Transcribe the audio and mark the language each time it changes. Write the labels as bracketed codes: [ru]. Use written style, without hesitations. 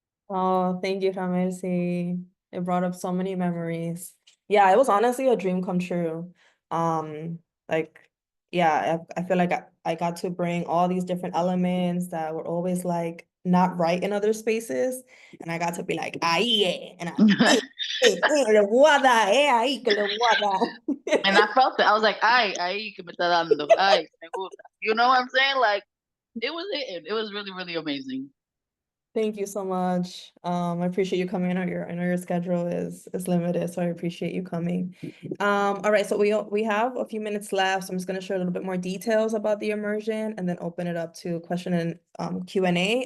[en] Oh, thank you, Mercy. It brought up so many memories. Yeah, it was honestly a dream come true. Like, yeah, I feel like I got to bring all these different elements that were always like not right in other spaces. And I got to be like, [es] ahí, [en] and [es] le voy a dar, ahí que le voy a dar. [en] And I felt it. I was like, [es] ay, que me está dando. Ay, me gusta. [en] You know what I'm saying? Like, it was it. It was really, really amazing. Thank you so much. I appreciate you coming. I know your schedule is limited, so I appreciate you coming. All right, so we have a few minutes left, so I'm just gonna share a little bit more details about the immersion and then open it up to question and Q&A.